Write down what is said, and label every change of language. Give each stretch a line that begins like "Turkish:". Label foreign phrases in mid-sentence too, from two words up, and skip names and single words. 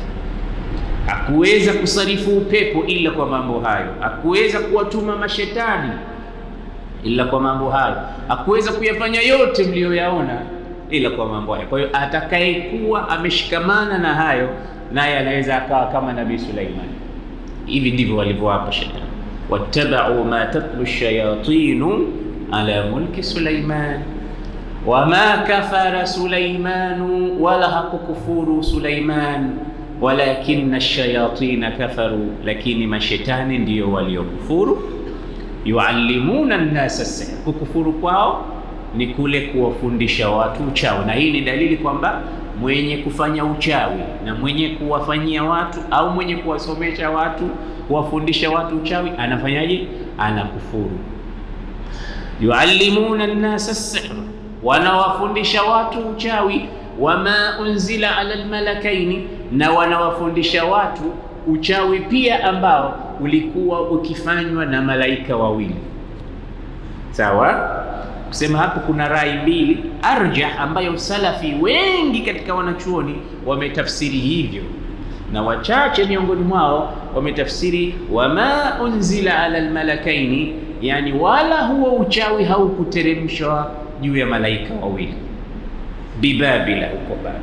Swahili: Hakuweza kusarifu upepo ila kwa mambo hayo, hakuweza kuwatuma mashetani ila kwa mambo hayo, hakuweza kuyafanya yote mlioyaona ila kwa mambo hayo. Kwa hiyo atakayekuwa ameshikamana na hayo, naye anaweza akawa kama Nabii Suleiman. Hivi ndivyo walivyowapa shetani.
Arabic: واتبعوا ما تتلو الشياطين على ملك سليمان وما كفر سليمان,
Swahili: wala hakukufuru Suleiman,
Arabic: ولكن الشياطين كفروا,
Swahili: lakini mashetani ndiyo waliokufuru.
Arabic: يعلمون الناس السحر,
Swahili: kukufuru kwao ni kule kuwafundisha watu uchawi. Na hii ni dalili kwamba mwenye kufanya uchawi na mwenye kuwafanyia watu au mwenye kuwasomesha watu, kuwafundisha watu uchawi, anafanyaje? Anakufuru.
Arabic: يعلمون الناس السحر,
Swahili: wanawafundisha watu uchawi.
Arabic: وما أنزل على الملكين,
Swahili: na wanawafundisha watu uchawi pia ambao ulikuwa ukifanywa na malaika wawili. Sawa? Kusema hapo kuna rai mbili arjah, ambayo salafi wengi katika wanachuoni wametafsiri hivyo, na wachache miongoni mwao wametafsiri
Arabic: وما أنزل على الملكين,
Swahili: yani wala huo uchawi haukuteremshwa juu ya malaika wawili bibabila, huko Babeli.